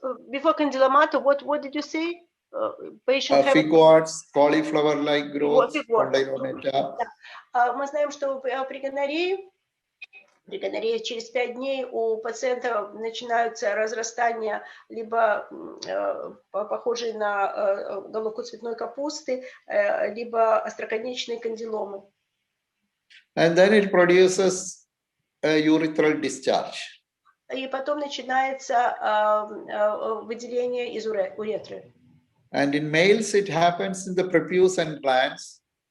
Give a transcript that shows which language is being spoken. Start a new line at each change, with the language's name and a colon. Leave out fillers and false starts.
English: Before condylomata, what did you say? Patient figworts, cauliflower-like growth, condylomata.
Russian: Мы знаем, что при гонорее При гонорее через 5 дней у пациента начинаются разрастания, либо похожие на головку цветной капусты, либо остроконечные кандиломы.
English: And then it produces a urethral discharge.
Russian: И потом начинается выделение из уретры.
English: And in males, it happens in the prepuce and glands.